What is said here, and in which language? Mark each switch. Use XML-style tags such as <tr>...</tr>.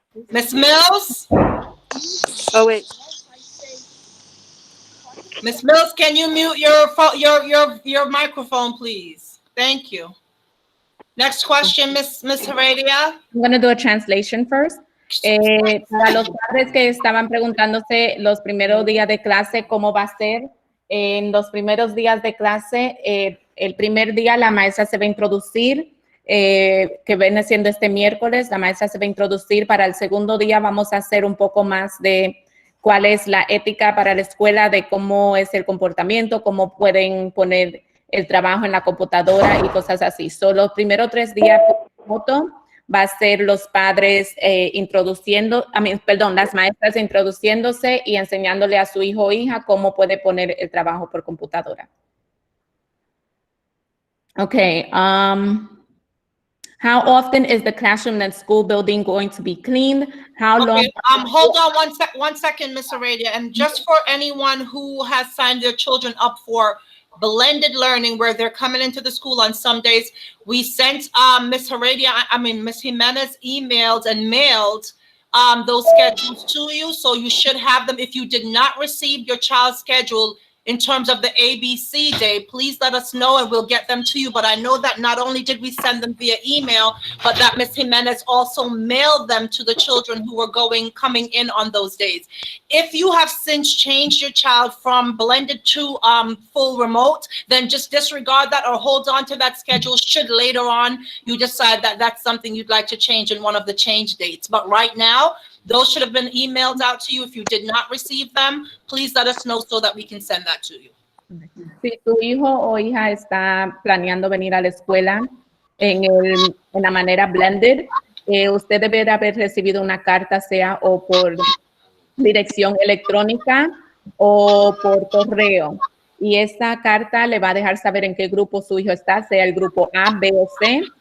<en>Miss Mills. Oh wait. Miss Mills, can you mute your microphone, please? Thank you. Next question, Miss Heredia. I'm going to do a translation first.</en> <es>Para los padres que estaban preguntándose los primeros días de clase, ¿cómo va a ser? En los primeros días de clase, el primer día la maestra se va a introducir, que viene siendo este miércoles, la maestra se va a introducir. Para el segundo día vamos a hacer un poco más de cuál es la ética para la escuela, de cómo es el comportamiento, cómo pueden poner el trabajo en la computadora y cosas así. Solo los primeros 3 días remoto va a ser los padres las maestras introduciéndose y enseñándole a su hijo o hija cómo puede poner el trabajo por computadora.</es> <en>Okay. How often is the classroom and school building going to be cleaned? How long? Hold on one second, Miss Heredia. And just for anyone who has signed their children up for blended learning, where they're coming into the school on some days, we sent Miss Jimenez emailed and mailed those schedules to you. So you should have them. If you did not receive your child's schedule in terms of the ABC day, please let us know and we'll get them to you. But I know that not only did we send them via email, but that Ms. Jimenez also mailed them to the children who were coming in on those days. If you have since changed your child from blended to full remote, then just disregard that or hold on to that schedule should later on you decide that that's something you'd like to change in one of the change dates. But right now, those should have been emailed out to you. If you did not receive them, please let us know so that we can send that to you.</en> <es>Si tu hijo o hija está planeando venir a la escuela en la manera blended, usted debe haber recibido una carta, sea o por dirección electrónica o por correo. Y esa carta le va a dejar saber en qué grupo su hijo está, sea el grupo A, B o C.</es>